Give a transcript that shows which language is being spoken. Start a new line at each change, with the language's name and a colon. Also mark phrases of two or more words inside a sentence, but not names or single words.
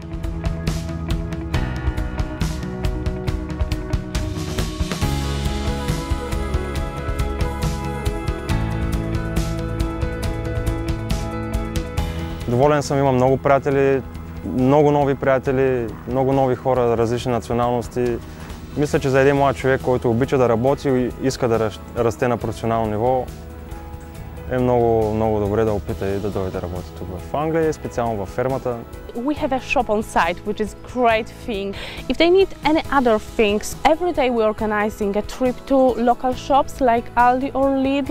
Bulgarian: Доволен съм, имам много приятели, много нови приятели, много нови хора, различни националности. Мисля, че за един млад човек, който обича да работи и иска да расте на професионално ниво, е много добре да опита и да дойде да работи тук в Англия и специално във фермата.
English: We have a shop on site, which is a great thing. If they need any other things, every day we're organizing a trip to local shops like Aldi or Lidl.